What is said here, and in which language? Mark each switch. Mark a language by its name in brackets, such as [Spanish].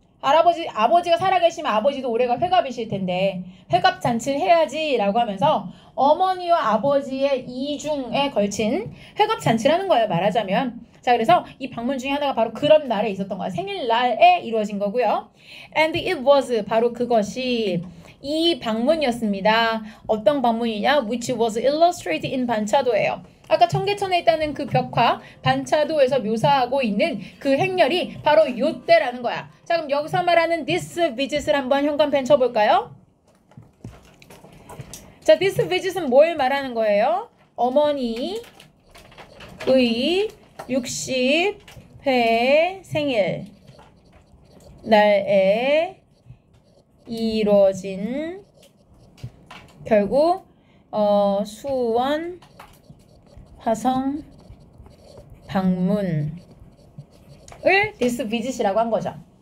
[Korean] 아버지가 살아계시면 아버지도 올해가 회갑이실 텐데 회갑 잔치를 해야지 라고 하면서 어머니와 아버지의 이중에 걸친 회갑 잔치라는 거예요. 말하자면. 자, 그래서 이 방문 중에 하나가 바로 그런 날에 있었던 거야. 생일날에 이루어진 거고요. [English] And it was [Korean] 바로 그것이 이 방문이었습니다. 어떤 방문이냐? [English] Which was illustrated in 반차도예요. [Korean] 아까 청계천에 있다는 그 벽화 반차도에서 묘사하고 있는 그 행렬이 바로 요때라는 거야. 자, 그럼 여기서 말하는 this visit을 한번 현관펜 쳐볼까요? 자, this visit은 뭘 말하는 거예요? 어머니의 60회 생일 날에 이루어진 결국 수원 화성 방문을 this visit이라고 한 거죠.